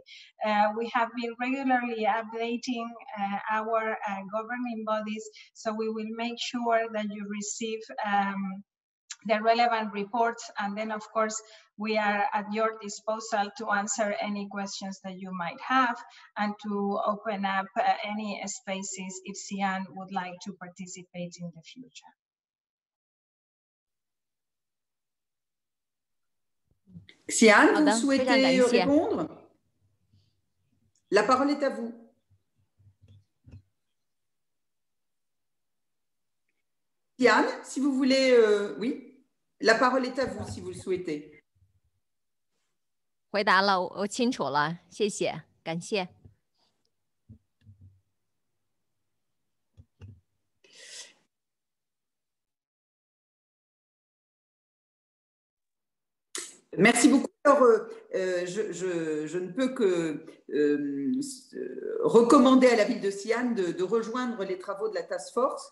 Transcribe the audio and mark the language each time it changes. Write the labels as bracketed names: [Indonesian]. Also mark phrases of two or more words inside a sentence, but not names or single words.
[English] We have been regularly updating our governing bodies, so we will make sure that you receive the relevant reports, and then of course we are at your disposal to answer any questions that you might have and to open up any spaces if Xian would like to participate in the future. [French] Xian, vous souhaitez répondre? La parole est à vous. Xian, si vous voulez, oui. La parole est à vous, si vous le souhaitez. [Chinese] 回答了，我清楚了，谢谢，感谢。 [French] Merci beaucoup. Alors, je ne peux que recommander à la ville de Xi'an de rejoindre les travaux de la Task Force.